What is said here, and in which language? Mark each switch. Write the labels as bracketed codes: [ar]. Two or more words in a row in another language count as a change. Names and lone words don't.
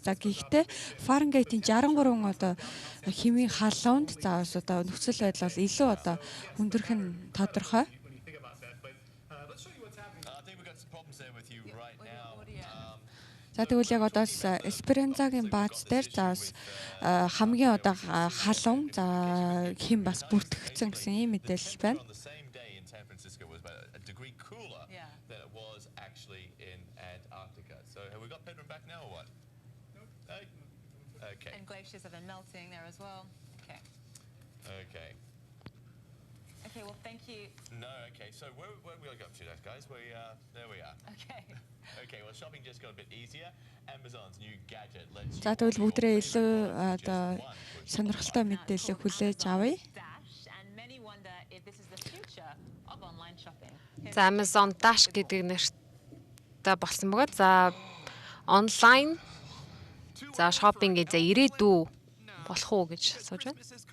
[mn] За гэхдээ Фаренгейтийн 63 одоо хэмийн халуунд за бас одоо нөхцөл байдал бол илүү одоо хүндрэх нь тодорхой. За тэгвэл яг одоо Эсперанзагийн бааз дээр за хамгийн одоо халуун за хэм бас бүртгэгдсэн гэсэн ийм мэдээлэл байна. [en] And glaciers have been melting there as well. Okay. Okay. Okay, well, thank you. No, okay. So where we go up to that, guys? There we are. Okay. Okay, well, shopping just got a bit easier. Amazon's new gadget lets you... [mn] За тэгвэл бүгдрээ илүү одоо сонирхолтой мэдээлэл хүлээж авъя. За Amazon Dash гэдэг нэртэй болсон бөгөөд за онлайн за шопинг за ирээдүй болох уу гэж асууж байна.